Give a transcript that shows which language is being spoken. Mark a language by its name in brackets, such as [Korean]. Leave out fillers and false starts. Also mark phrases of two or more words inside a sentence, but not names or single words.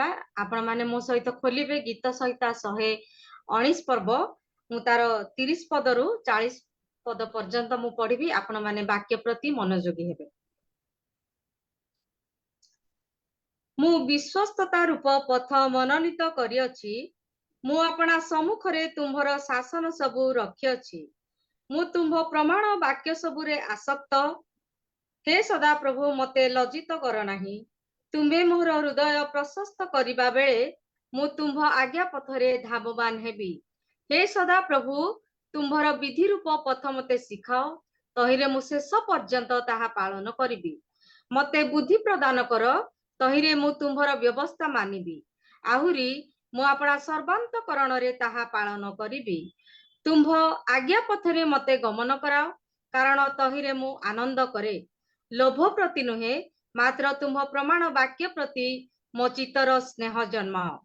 [Odia] ଆପଣ ମାନେ ମୋ ସହିତ ଖୋଲିବେ ଗୀତ ସହିତ 119 ପର୍ବ ମୁ ତାର 30 ପଦ ରୁ 40 ପଦ ପର୍ଯ୍ୟନ୍ତ ମୁ ପଢ଼ିବି। ଆପଣ ମାନେ ବାକ୍ୟ ପ୍ରତି ମନୋଯୋଗୀ ହେବେ। ମୁ ବିଶ୍ୱସ୍ତତା ରୂପ ପଥ ମନୋନୀତ କରିଅଛି। ମୁ ଆପଣା ସମ୍ମୁଖରେ ତୁମ୍ଭର ଶାସନ ସବୁ ରଖିଅଛି। ମୁ ତୁମ୍ଭ ପ୍ରମାଣ ବାକ୍ୟ ସବୁରେ ଆସକ୍ତ। ହେ ସଦା ପ୍ରଭୁ ମତେ ଲଜ୍ଜିତ କର ନାହିଁ। ତୁମ୍ଭେ ମୋର ହୃଦୟ ପ୍ରଶସ୍ତ କରିବା ବେଳେ ମୁ ତୁମ୍ଭ ଆଜ୍ଞା ପଥରେ ଧାବମାନ ହେବି। ହେ ସଦା ପ୍ରଭୁ ତୁମ୍ଭର ବିଧି ରୂପ ପଥ ମତେ ଶିଖାଅ। ତହିଁରେ ମୁ ଶେଷ ପର୍ଯ୍ୟନ୍ତ ତାହା ପାଳନ କରିବି। ମତେ ବୁଦ୍ଧି ପ୍ରଦାନ କର। ତହିଁରେ ମୁ ତୁମ୍ଭର ବ୍ୟବସ୍ଥା ମାନିବି। ଆହୁରି ମୁ ଆପଣା ସର୍ବାନ୍ତଃକରଣ ରେ ତାହା ପାଳନ କରିବି। ତୁମ୍ଭ ଆଜ୍ଞା ପଥରେ ମତେ ଗମନ କରାଅ। କାରଣ ତହିଁରେ ମୁ ଆନନ୍ଦ କରେ। ଲୋଭ ପ୍ରତି ନୁହେଁ ମାତ୍ର ତୁମ୍ଭ ପ୍ରମାଣ ବାକ୍ୟ ପ୍ରତି ମୋ ଚିତ୍ତର ସ୍ନେହ ଜନ୍ମାଅ।